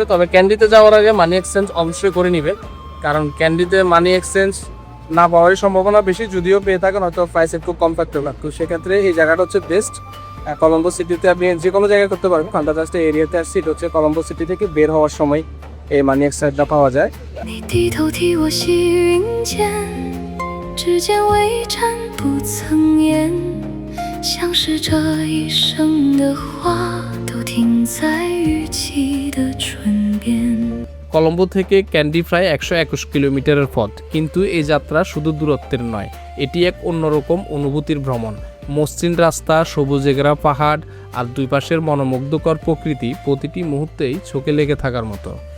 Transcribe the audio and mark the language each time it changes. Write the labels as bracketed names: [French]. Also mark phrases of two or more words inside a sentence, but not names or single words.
[Bangla] তবে ক্যান্ডিতে যাওয়ার আগে মানি এক্সচেঞ্জ অবশ্যই করে নেবেন, কারণ ক্যান্ডিতে মানি এক্সচেঞ্জ না পাওয়ারই সম্ভাবনা বেশি, যদিও পেয়ে থাকেন হয়তো প্রাইস একটু কম থাকতে পারে। তো সেক্ষেত্রে এই জায়গাটা হচ্ছে বেস্ট। কলম্বো সিটিতে আপনি যে কোনো জায়গায় করতে পারবেন, কারণ জাস্ট এরিয়াতে আসছি। এটা হচ্ছে কলম্বো সিটি থেকে বের হওয়ার সময় এই মানি এক্সচেঞ্জটা পাওয়া যায়। [Chinese] 你低头替我细云间，指尖微颤不曾言，像是这一生的花都停在预期的唇边。 [Bangla] কলম্বো থেকে ক্যান্ডি প্রায় 121 কিলোমিটারের পথ, কিন্তু এই যাত্রা শুধু দূরত্বের নয়, এটি এক অন্যরকম অনুভূতির ভ্রমণ। মসৃণ রাস্তা, সবুজে ঘেরা পাহাড় আর দুই পাশের মনোমুগ্ধকর প্রকৃতি প্রতিটি মুহূর্তেই চোখে লেগে থাকার মতো।